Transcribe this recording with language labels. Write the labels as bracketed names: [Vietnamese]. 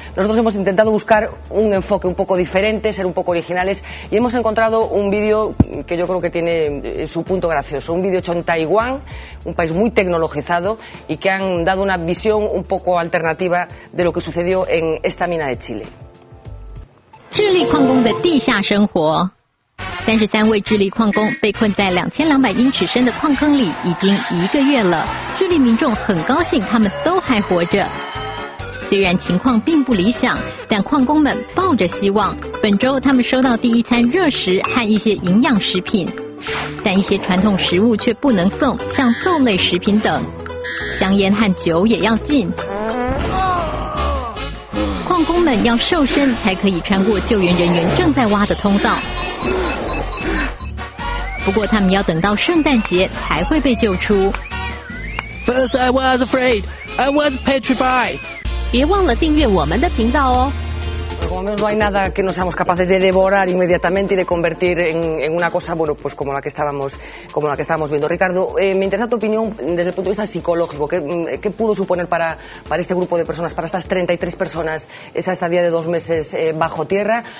[Spanish] Nosotros hemos intentado buscar un enfoque un poco diferente, ser un poco originales, y hemos encontrado un vídeo que yo creo que tiene su punto gracioso. Un vídeo hecho en Taiwán, un país muy tecnologizado, y que han dado una visión un poco alternativa de lo que sucedió en esta mina de Chile. [Chinese] 智利矿工的地下生活，33位智利矿工被困在2200英尺深的矿坑里已经1个月了。智利民众很高兴，他们都还活着。虽然情况并不理想，但矿工们抱着希望。本周他们收到第一餐热食和一些营养食品，但一些传统食物却不能送，像豆类食品等，香烟和酒也要禁。矿工们要瘦身才可以穿过救援人员正在挖的通道，不过他们要等到圣诞节才会被救出。 [English] First I was afraid, I was petrified. 别忘了订阅我们的频道哦。 [Spanish] como menos no hay nada que no seamos capaces de devorar inmediatamente y de convertir en una cosa, bueno, pues como la que estábamos viendo. Ricardo, me interesa tu opinión desde el punto de vista psicológico. ¿Qué pudo suponer para este grupo de personas, para estas 33 personas, esa estadía de 2 meses bajo tierra?